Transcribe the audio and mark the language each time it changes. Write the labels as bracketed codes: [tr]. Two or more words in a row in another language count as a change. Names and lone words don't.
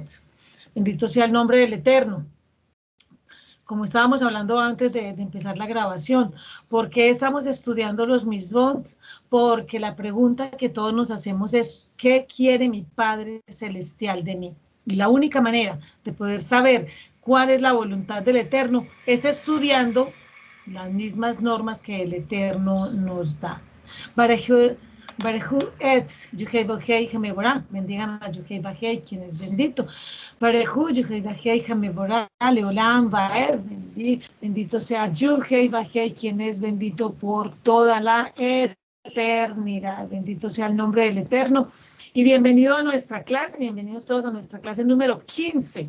[es] Bendito sea el nombre del Eterno. Como estábamos hablando antes de empezar la grabación, ¿por qué estamos estudiando los misbot? Porque la pregunta que todos nos hacemos es, ¿qué quiere mi Padre Celestial de mí? Y la única manera de poder saber cuál es la voluntad del Eterno es estudiando las mismas normas que el Eterno nos da. [he] ברכו את Yuhei Bajei המבורך, [es] bendigan a Yuhei Bajei, quien es bendito. [he] ברכו Yuhei Bajei המבורך, לעולם ועד, [es] bendito sea Yuhei Bajei, quien es bendito por toda la eternidad. Bendito sea el nombre del Eterno. Y bienvenido a nuestra clase, bienvenidos todos a nuestra clase número 15.